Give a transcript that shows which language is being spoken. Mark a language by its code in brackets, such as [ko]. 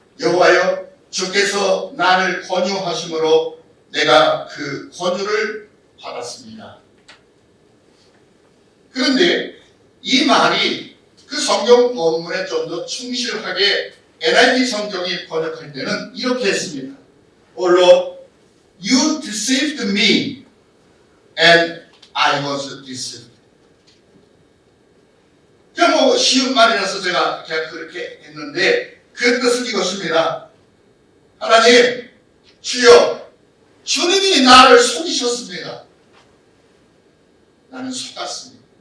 [ko] 여호와여, 주께서 나를 권유하심으로 내가 그 권유를 받았습니다. 그런데 이 말이 그 성경 원문에 좀 더 충실하게 NIV 성경이 번역할 때는 이렇게 했습니다. [en] O Lord, you deceived me and I was deceived. [ko] 뭐 쉬운 말이라서 제가 그냥 그렇게 했는데 그 뜻은 이것입니다. 하나님, 주여, 주님이 나를 속이셨습니다. 나는 속았습니다.